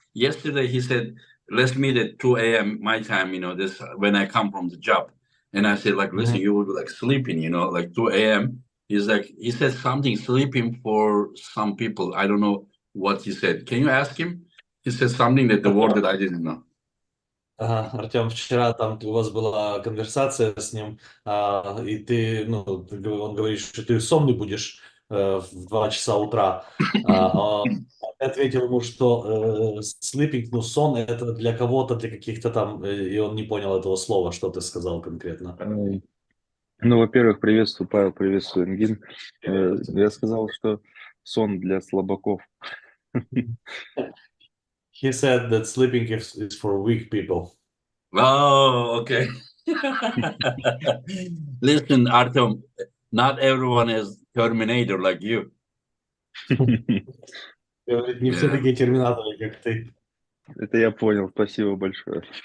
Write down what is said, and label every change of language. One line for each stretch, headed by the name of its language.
English: Yesterday he said, let's meet at 2 a.m. my time, this when I come from the job. And I said, like, listen, Mhm. you will be like sleeping, like 2 a.m. He's like, he said something sleeping for some people. I don't know what he said. Can you ask him? He said something that the word that I didn't know.
Russian: Ага, Артем, вчера там у вас была конверсация с ним, и он говорит, что ты сонный будешь в 2 часа утра. Ты ответил ему, что sleeping, ну, сон это для кого-то, для каких-то там, и он не понял этого слова, что ты сказал конкретно. Ну, во-первых, приветствую, Павел, приветствую, Энгин. Я сказал, что сон для слабаков.
English: He said that sleeping is for weak people. Oh, okay. Listen, Artyom, not everyone is Terminator like you.
Russian: Говорит, не все
English: Yeah.
Russian: такие терминаторы, как ты. Это я понял, спасибо большое.